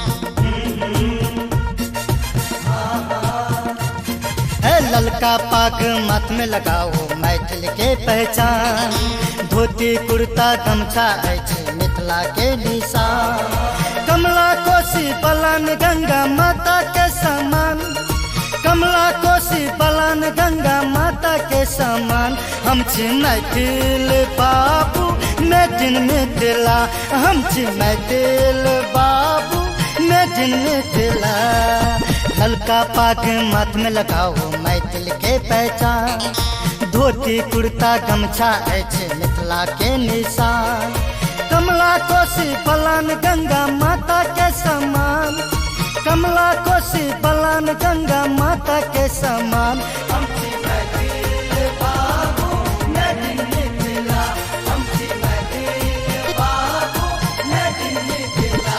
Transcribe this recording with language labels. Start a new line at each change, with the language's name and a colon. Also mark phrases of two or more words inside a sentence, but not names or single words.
Maithili: है ललका पाग मत में लगाओ मैथिल के पहचान, धोती कुर्ता गमछा अछि मिथिला के निशान। कमला कोसी बलान गंगा माता के समान, कमला कोसी बलान गंगा माता के समान। हम छी मैथिल बाबू
English: made in Mithila,
Maithili: हम छी मैथिल बाबू
English: made in Mithila.
Maithili: हल्का पाग मत में लगाओ मैथिल के पहचान, धोती कुर्ता गमछा अछि मिथिला के निशान। कमला कोसी बलान गंगा माता के समान, कमला कोसी बलान गंगा माता के समान। हम छी मैथिल बाबू
English: made in Mithila,
Maithili: हम छी मैथिल बाबू
English: made in Mithila.